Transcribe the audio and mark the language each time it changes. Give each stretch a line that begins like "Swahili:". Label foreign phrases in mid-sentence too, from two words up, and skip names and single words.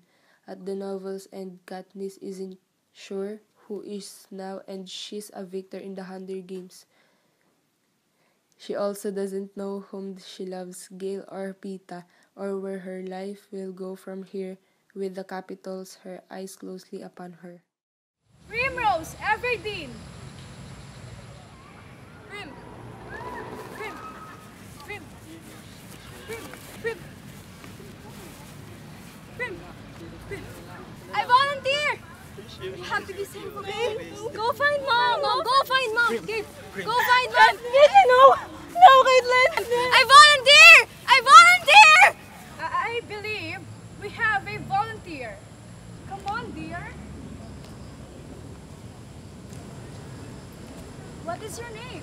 English: At the novel's end, Katniss isn't sure who is now and she's a victor in the Hunger Games. She also doesn't know whom she loves, Gale or Pita, or where her life will go from here, with the Capitol's her eyes closely upon her. Primrose Everdeen! Prim! Prim! Prim! Prim! Prim! Prim! Prim! I volunteer! You have to be safe, okay? Go find mom! No, go find mom! Go find mom! No! No, Caitlin! I volunteer! I volunteer! I believe we have a volunteer. Come on, dear. What is your name?